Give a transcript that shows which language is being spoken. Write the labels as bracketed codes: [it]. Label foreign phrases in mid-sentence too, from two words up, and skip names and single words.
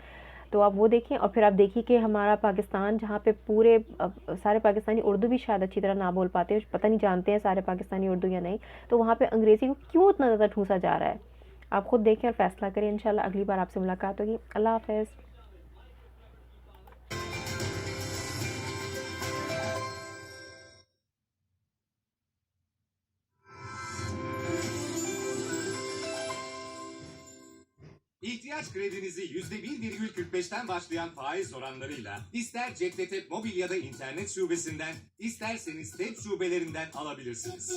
[ur] تو آپ وہ دیکھیں، اور پھر آپ دیکھیے کہ ہمارا پاکستان، جہاں پہ پورے سارے پاکستانی اردو بھی شاید اچھی طرح نہ بول پاتے ہیں، پتا نہیں جانتے ہیں سارے پاکستانی اردو یا نہیں، تو وہاں پہ انگریزی کو کیوں اتنا زیادہ ٹھونسا جا رہا ہے. آپ خود دیکھیں اور فیصلہ کریں۔ ان شاء اللہ اگلی بار آپ سے ملاقات ہوگی. اللہ حافظ. [tr] İhtiyaç kredinizi %1,45'ten başlayan faiz oranlarıyla ister Cekdetep Mobil ya da internet şubesinden, isterseniz TEP şubelerinden alabilirsiniz.